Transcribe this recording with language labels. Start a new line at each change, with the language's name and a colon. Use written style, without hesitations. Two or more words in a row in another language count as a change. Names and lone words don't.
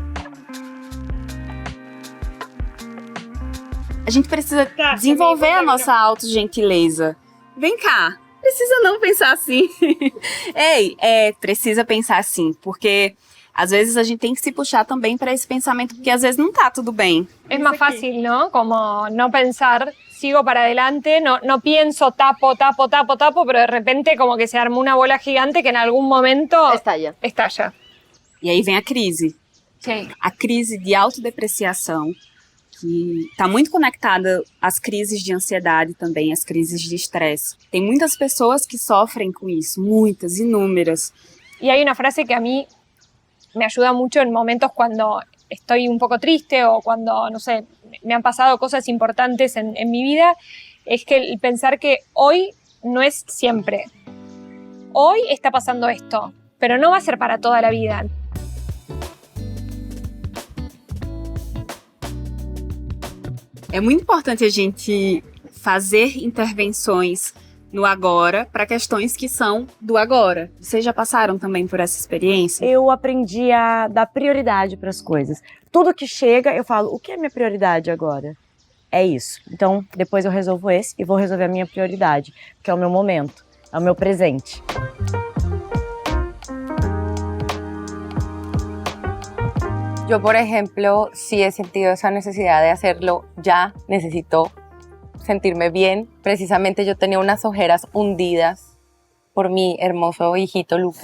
Portuguese: A gente precisa desenvolver a nossa autogentileza. Vem cá, precisa não pensar assim. Ei, precisa pensar assim, porque às vezes a gente tem que se puxar também para esse pensamento, porque às vezes não tá tudo bem.
Spanish: Es más fácil, ¿no? Como no pensar, sigo para adelante, no pienso, tapo, pero de repente como que se armó una bola gigante que en algún momento estalla.
Portuguese: E aí vem a crise.
Spanish: Sí.
Portuguese: A crise de autodepreciação, que está muito conectada às crises de ansiedade também, às crises de estresse. Tem muitas pessoas que sofrem com isso, muitas, inúmeras.
Spanish: Y hay una frase que a mí me ayuda mucho en momentos cuando estoy un poco triste o cuando, no sé, me han pasado cosas importantes en mi vida, es que el pensar que hoy no es siempre. Hoy está pasando esto, pero no va a ser para toda la vida.
Portuguese: É muito importante a gente fazer intervenções no agora para questões que são do agora. Vocês já passaram também por essa experiência? Eu aprendi a dar prioridade para as coisas. Tudo que chega, eu falo, o que é minha prioridade agora? É isso. Então, depois eu resolvo esse e vou resolver a minha prioridade, que é o meu momento, é o meu presente.
Spanish: Yo, por ejemplo, sí he sentido esa necesidad de hacerlo ya, necesito sentirme bien. Precisamente yo tenía unas ojeras hundidas por mi hermoso hijito Luca.